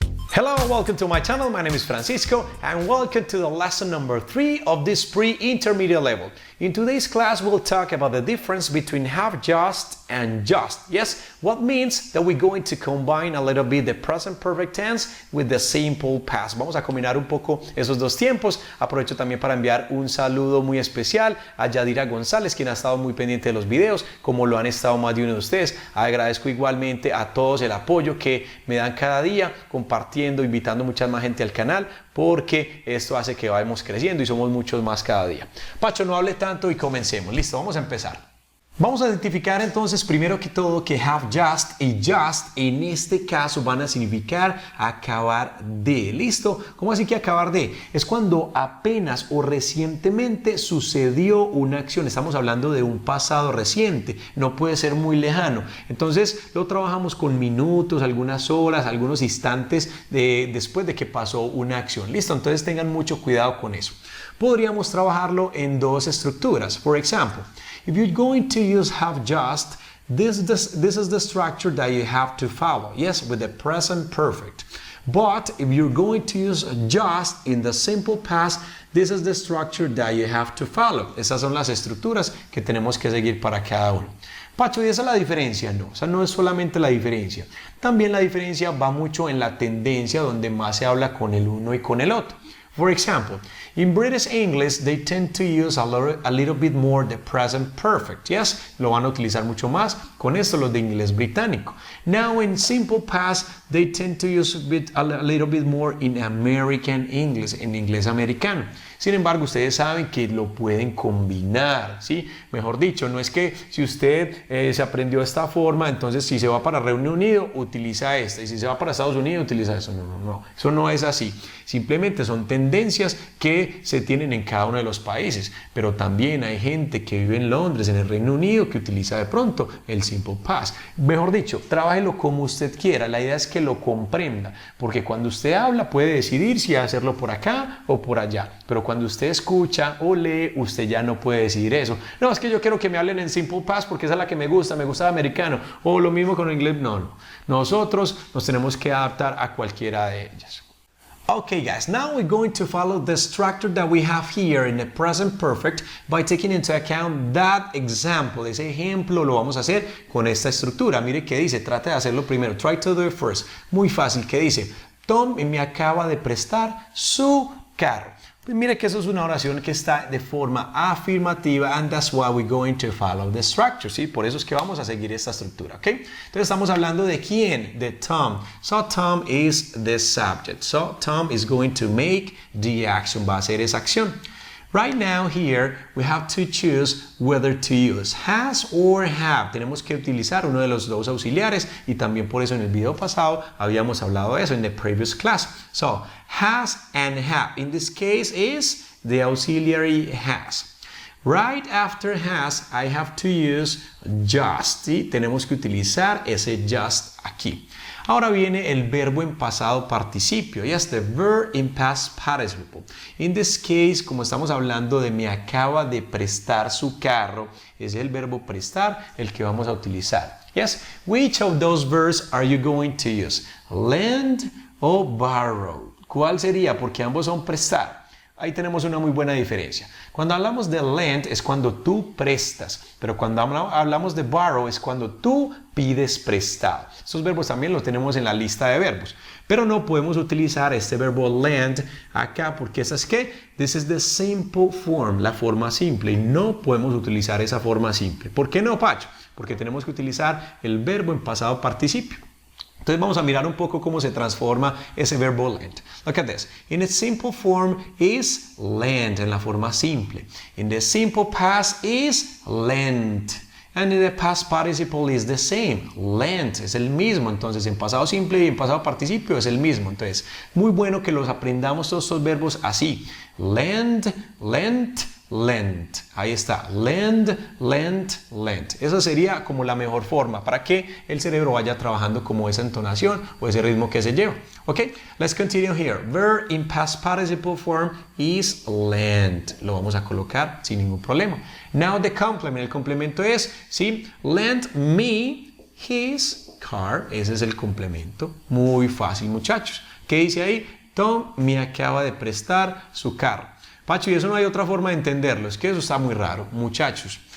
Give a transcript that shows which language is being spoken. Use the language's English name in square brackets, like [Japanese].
[English] Hello and welcome to my channel. My name is Francisco and welcome to the lesson number 3 of this pre-intermediate level. In today's class, we'll talk about the difference between have just and just. Yes, what means that we're going to combine a little bit the present perfect tense with the simple past. [Spanish] Vamos a combinar un poco esos dos tiempos. Aprovecho también para enviar un saludo muy especial a Yadira González, quien ha estado muy pendiente de los videos, como lo han estado más de uno de ustedes. Agradezco igualmente a todos el apoyo que me dan cada día, compartiendo, invitando mucha más gente al canal, porque esto hace que vayamos creciendo y somos muchos más cada día. Pacho, no hable tanto y comencemos. Listo, vamos a empezar. Vamos a identificar entonces primero que todo que have just y just en este caso van a significar acabar de. ¿Listo? ¿Cómo así que acabar de? Es cuando apenas o recientemente sucedió una acción. Estamos hablando de un pasado reciente, no puede ser muy lejano. Entonces lo trabajamos con minutos, algunas horas, algunos instantes después de que pasó una acción. ¿Listo? Entonces tengan mucho cuidado con eso. Podríamos trabajarlo en dos estructuras. Por ejemplo, [English] if you're going to use have just, this is the structure that you have to follow. Yes, with the present perfect. But if you're going to use just in the simple past, this is the structure that you have to follow. [Spanish] Esas son las estructuras que tenemos que seguir para cada uno. Pacho, ¿y esa es la diferencia? No, o sea, no es solamente la diferencia. También la diferencia va mucho en la tendencia donde más se habla con el uno y con el otro. [English] For example, in British English, they tend to use a little bit more the present perfect. Yes, [Spanish] lo van a utilizar mucho más con esto los de inglés británico. [English] Now, in simple past, they tend to use a little bit more in American English, [Spanish] en inglés americano. Sin embargo, ustedes saben que lo pueden combinar, ¿sí? Mejor dicho, no es que si usted se aprendió esta forma, entonces si se va para Reino Unido, utiliza esta, y si se va para Estados Unidos, utiliza eso. No. Eso no es así. Simplemente son tendencias que se tienen en cada uno de los países, pero también hay gente que vive en Londres, en el Reino Unido, que utiliza de pronto el simple past. Mejor dicho, trabájelo como usted quiera. La idea es que lo comprenda, porque cuando usted habla puede decidir si hacerlo por acá o por allá, pero cuando usted escucha o lee, usted ya no puede decidir eso. No, es que yo quiero que me hablen en simple past porque esa es la que me gusta el americano, o lo mismo con el inglés. No. Nosotros nos tenemos que adaptar a cualquiera de ellas. [English] Okay guys, now we're going to follow the structure that we have here in the present perfect by taking into account that example. [Spanish] Ese ejemplo lo vamos a hacer con esta estructura. Mire qué dice, trate de hacerlo primero. [English] Try to do it first. [Spanish] Muy fácil, ¿qué dice? Tom me acaba de prestar su carro. Pues mire que eso es una oración que está de forma afirmativa, [English] and that's why we're going to follow the structure, [Spanish] ¿sí? Por eso es que vamos a seguir esta estructura, ¿ok? Entonces estamos hablando de quién, de Tom. [English] So Tom is the subject. So Tom is going to make the action, [Spanish] va a hacer esa acción. [English] Right now here we have to choose whether to use has or have. [Spanish] Tenemos que utilizar uno de los dos auxiliares y también por eso en el video pasado habíamos hablado de eso en [English] the previous class. So has and have. In this case is the auxiliary has. Right after has I have to use just. [Spanish] ¿Sí? Tenemos que utilizar ese just aquí. Ahora viene el verbo en pasado participio. [English] Yes, the verb in past participle. [Spanish] In this case, como estamos hablando de me acaba de prestar su carro, es el verbo prestar el que vamos a utilizar. [English] Yes, which of those verbs are you going to use? [Spanish] Lend o borrow? ¿Cuál sería? Porque ambos son prestar. Ahí tenemos una muy buena diferencia. Cuando hablamos de lend es cuando tú prestas, pero cuando hablamos de borrow es cuando tú pides prestado. Estos verbos también los tenemos en la lista de verbos, pero no podemos utilizar este verbo lend acá porque ¿sabes qué? [English] This is the simple form, [Spanish] la forma simple, y no podemos utilizar esa forma simple. ¿Por qué no, Pacho? Porque tenemos que utilizar el verbo en pasado participio. Entonces vamos a mirar un poco cómo se transforma ese verbo lend. [English] Look at this. In its simple form is lend, en la forma simple. In the simple past is lent. And in the past participle is the same. [Spanish] Lent es el mismo. Entonces en pasado simple y en pasado participio es el mismo. Entonces muy bueno que los aprendamos todos estos verbos así. Lend, lent, lent. Ahí está. Lend, lent, lent. Esa sería como la mejor forma para que el cerebro vaya trabajando como esa entonación o ese ritmo que se lleva. [English] Ok, let's continue here. Verb in past participle form is lent. [Spanish] Lo vamos a colocar sin ningún problema. [English] Now the complement. [Spanish] El complemento es, ¿sí? [English] Lend me his [Spanish] car, ese es el complemento. Muy fácil, muchachos. ¿Qué dice ahí? Tom me acaba de prestar su carro. Pacho, y eso no hay otra forma de entenderlo, es que eso está muy raro, muchachos.